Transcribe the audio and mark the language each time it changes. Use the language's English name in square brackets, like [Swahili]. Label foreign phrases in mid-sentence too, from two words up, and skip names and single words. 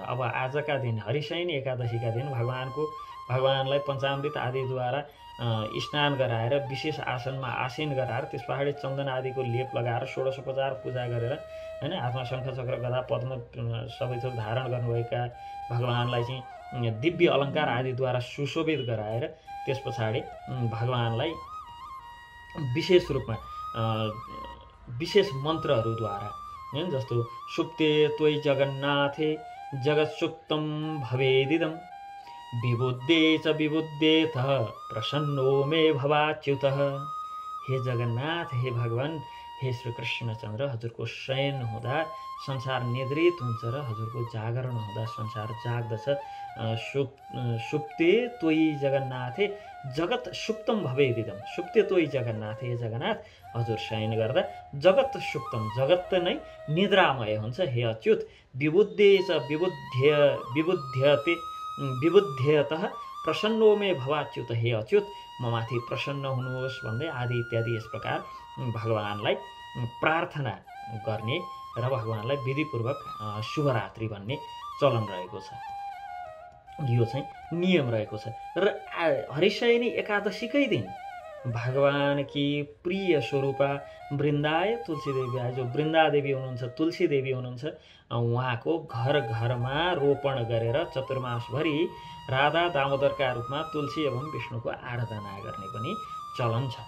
[Nepali] अब आजका दिन हरिशयनी एकादशीका दिन भगवानलाई पञ्चामृत आदिद्वारा स्नान गराएर विशेष आसनमा आसीन गराएर त्यस पछाडि चन्दन आदिको लेप लगाएर षोडशोपचार पूजा गरेर हैन हातमा शङ्ख चक्र गदा पद्म सबै थोक धारण गर्नुभएका भगवानलाई चाहिँ दिव्य अलङ्कार आदिद्वारा सुशोभित गराएर त्यस पछाडि भगवानलाई विशेष रूपमा विशेष मन्त्रहरूद्वारा जस्तो [Sanskrit] सुप्ते त्वयि जगन्नाथे जगत्सुप्तं भवेदिदं विबुद्धे च विबुद्धेतः प्रसन्नो मे भवाच्युतः। [Nepali] हे जगन्नाथ, हे भगवान, हे श्री कृष्णचन्द्र, हजुरको शयन हुँदा संसार निद्रित हुन्छ र हजुरको जागरण हुँदा संसार जाग्दछ। [Sanskrit] सुप्ते त्वयि जगन्नाथे जगत सुप्तम भवेदिदं। सुप्ते त्वयि जगन्नाथे, हे जगन्नाथ, [Nepali] हजुर शयन गर्दा [Sanskrit] जगत सुप्तम, [Nepali] जगत नै निद्रामय हुन्छ। [Sanskrit] हे अच्युत, विबुद्धे च विबुध्यतः प्रसन्नो मे भवाच्युत। [Nepali] हे अच्युत, म माथि प्रसन्न हुनुहोस् भन्दै आदि इत्यादि यस प्रकार भगवानलाई प्रार्थना गर्ने र भगवानलाई विधिपूर्वक शुभरात्रि भन्ने चलन रहेको छ। यो चाहिँ नियम रहेको छ। र हरिशयनी एकादशीकै दिन [Hindi] भगवान की प्रिय स्वरूपा [Nepali] वृन्दाय तुलसी देवी आए, जो वृन्दा देवी हुनुहुन्छ, तुलसी देवी हुनुहुन्छ, उहाँको घर घरमा रोपण गरेर चतुर्मासभरि राधा दामोदरका रूपमा तुलसी एवं विष्णुको आराधना गर्ने पनि चलन छ।